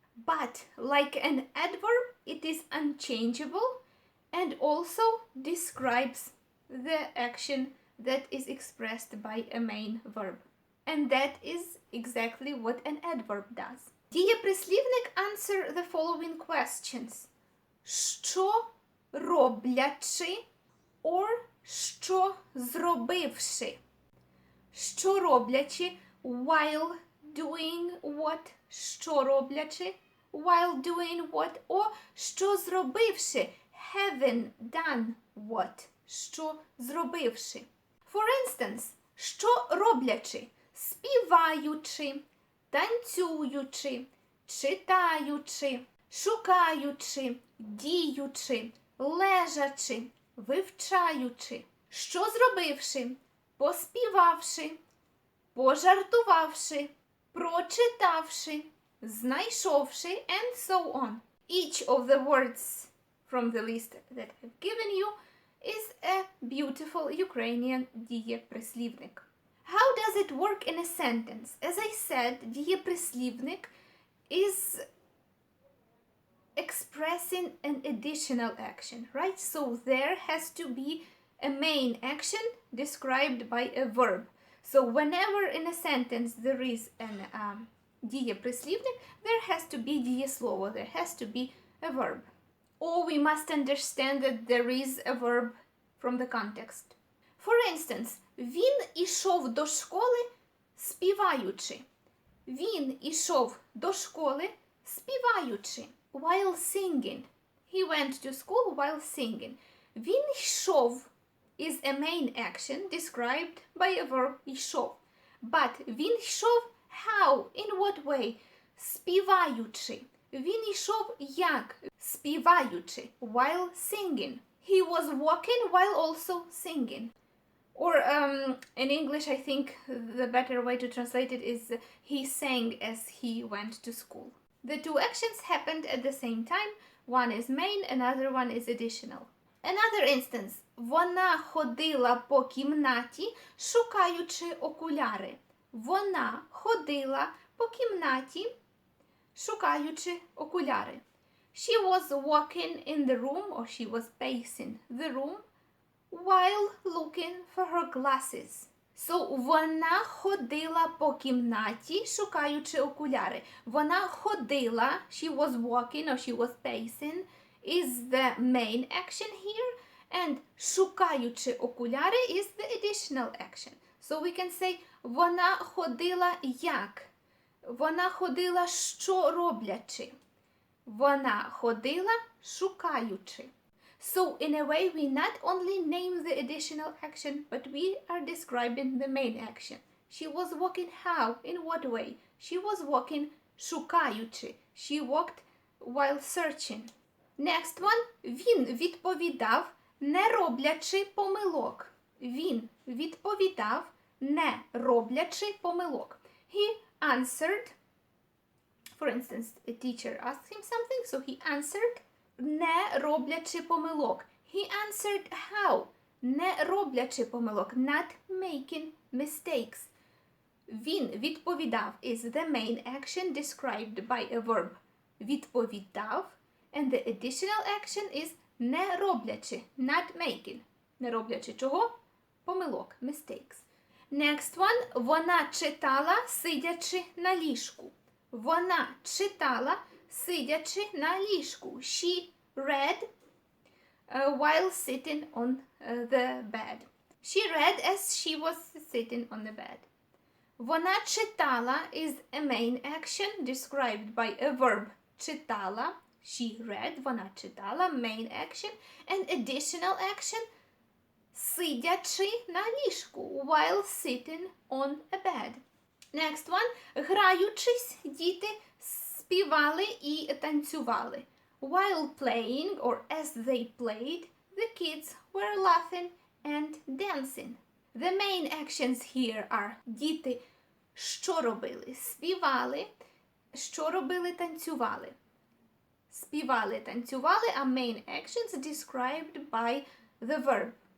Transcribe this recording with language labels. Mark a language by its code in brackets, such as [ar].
[en] But like an adverb, it is unchangeable and also describes the action that is expressed by a main verb. And that is exactly what an adverb does. ДІЄПРИСЛІВНИК answer the following questions. [uk] Що роблячи or що зробивши. Що роблячи, [en] while doing what. [uk] Що роблячи, [en] while doing what. Or [uk] що зробивши, [en] having done what. [uk] Що зробивши. [en] For instance, [uk] що роблячи, співаючи, танцюючи, читаючи, шукаючи, діючи, лежачи, вивчаючи. Що зробивши, поспівавши, пожартувавши, прочитавши, знайшовши, [en] and so on. Each of the words from the list that I've given you is a beautiful Ukrainian ДІЄПРИСЛІВНИК. How does it work in a sentence? As I said, ДІЄПРИСЛІВНИК is expressing an additional action, right? So there has to be a main action described by a verb. So whenever in a sentence there is an ДІЄПРИСЛІВНИк, there has to be дієслово, there has to be a verb. Or we must understand that there is a verb from the context. For instance, [uk] він ішов до школи співаючи. Він ішов до школи співаючи. [en] While singing. He went to school while singing. [uk] Він йшов [en] is a main action described by a verb ішов. But [uk] він йшов [en] how? In what way? [uk] Співаючи. Він йшов як? Співаючи. [en] While singing. He was walking while also singing. Or in English, I think the better way to translate it is he sang as he went to school. The two actions happened at the same time. One is main, another one is additional. Another instance. [uk] Вона ходила по кімнаті, шукаючи окуляри. Вона ходила по кімнаті, шукаючи окуляри. [en] She was walking in the room, or she was pacing the room, while looking for her glasses. [uk] So, вона ходила по кімнаті, шукаючи окуляри. Вона ходила, [en] she was walking or she was pacing, is the main action here, and [uk] шукаючи окуляри [en] is the additional action. So we can say, [uk] вона ходила як? Вона ходила що роблячи? Вона ходила шукаючи. [en] So in a way we not only name the additional action, but we are describing the main action. She was walking how? In what way? She was walking шукаючи. She walked while searching. Next one. [uk] Він відповідав, не роблячи помилок. Він відповідав, не роблячи помилок. [en] He answered. For instance, a teacher asked him something, so he answered, [uk] не роблячи помилок. [en] He answered how? [uk] Не роблячи помилок, [en] not making mistakes. [uk] Він відповідав [en] is the main action described by a verb. [uk] Відповідав. [en] And the additional action is [uk] не роблячи, [en] not making. [uk] Не роблячи чого? Помилок, [en] mistakes. Next one. [uk] Вона читала, сидячи на ліжку. Вона читала, сидячи на ліжку. [en] She read while sitting on the bed. She read as she was sitting on the bed. [uk] Вона читала [en] is a main action described by a verb. Читала, she read, [uk] вона читала, [en] main action, and additional action, [uk] сидячи на ліжку, [en] while sitting on a bed. Next one. [uk] Граючись, діти співали і танцювали. [en] While playing, or as they played, the kids were laughing and dancing. The main actions here are [uk] діти що робили? Співали. Що робили? Танцювали. Співали, танцювали, а [en] main actions described by the verb.